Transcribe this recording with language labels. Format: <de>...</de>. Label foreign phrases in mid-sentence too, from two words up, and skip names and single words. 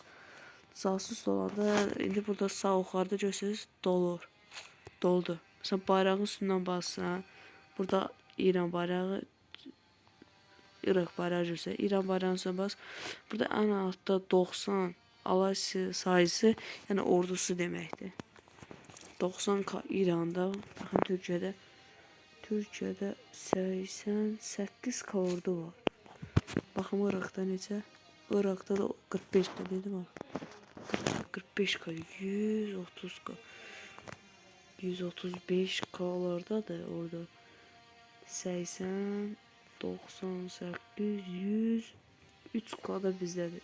<az>Casus olanda indi burada sağ yukarıda görürsünüz. Doldu.</az> <tr>Sen bayrağın üstünden bassan. Burada İran bayrağı. Irak bayrağı görürsə. İran bayrağının üstünden bas. Burada en altta 90 alay sayısı yani ordusu deməkdir. 90 İranda.</tr> <az>Baxın Türkiyədə 88 ordu var. Baxın Irak'da necə? Irak'da da 45 dedim bak. 45 130 135 K'larda da orada 80 98 100 3K'da bizdədir.</az>